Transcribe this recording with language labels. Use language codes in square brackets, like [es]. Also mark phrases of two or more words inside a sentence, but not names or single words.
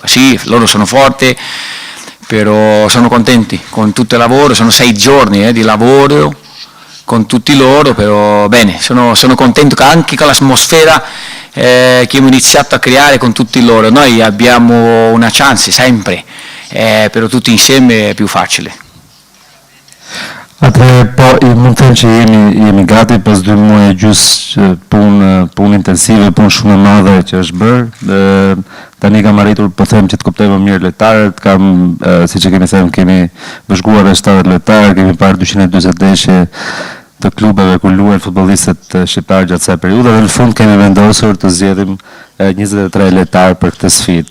[it] Sì, loro sono forti, però sono contenti con tutto il lavoro, sono 6 giorni di lavoro con tutti loro, però bene, sono contento anche con l'atmosfera che abbiamo iniziato a creare con tutti loro. Noi abbiamo una chance sempre, però tutti insieme è più facile. [sq] Atëherë, po, mund të them që jemi gati pas 2 muaj gjys punë intensive, punë shumë e madhe që është bërë. Tani kam arritur, po them që të kuptoj më mirë lojtarët, siç e kemi thënë, kemi bashkuar 70 lojtarë, kemi parë 240 ndeshje të klubeve ku luajnë futbollistët shqiptarë gjatë kësaj periudhe dhe në fund kemi vendosur të zgjedhim 23 lojtarë për këtë sfidë.